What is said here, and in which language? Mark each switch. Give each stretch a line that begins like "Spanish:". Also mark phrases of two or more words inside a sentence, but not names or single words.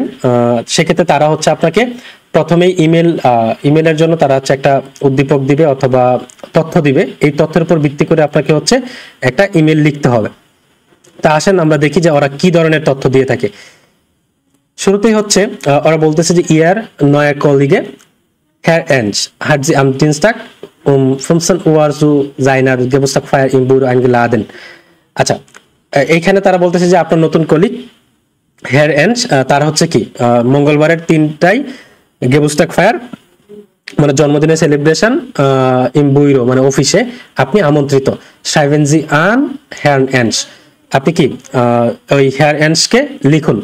Bangla: সেক্ষেত্রে তারা হচ্ছে আপনাকে প্রথমে ইমেলের জন্য তারা হচ্ছে একটা উদ্দীপক দিবে অথবা তথ্য দিবে। এই তথ্যের উপর ভিত্তি করে আপনাকে হচ্ছে একটা ইমেল লিখতে হবে। তা আসেন আমরা দেখি যে ওরা কি ধরনের তথ্য দিয়ে থাকে। শুরুতেই হচ্ছে ওরা বলতেছে যে
German: Ihr neuer Kollege Herr Ensch hat sie am Dienstag um 15 Uhr zu seiner Geburtstagsfeier im Büro eingeladen.
Bangla: আচ্ছা, এইখানে তারা বলতেছে যে আপনার নতুন কলিগ হেয়ার এন্স তার হচ্ছে কি মঙ্গলবারের 3টায় গেবুস্টাগফায়ার মানে জন্মদিনের সেলিব্রেশন
German: im Büro
Bangla: মানে অফিসে আপনি আমন্ত্রিত।
German: schreiben Sie an Herrn Ensch,
Bangla: আপনি কি ওই হেয়ার এন্সকে লিখুন।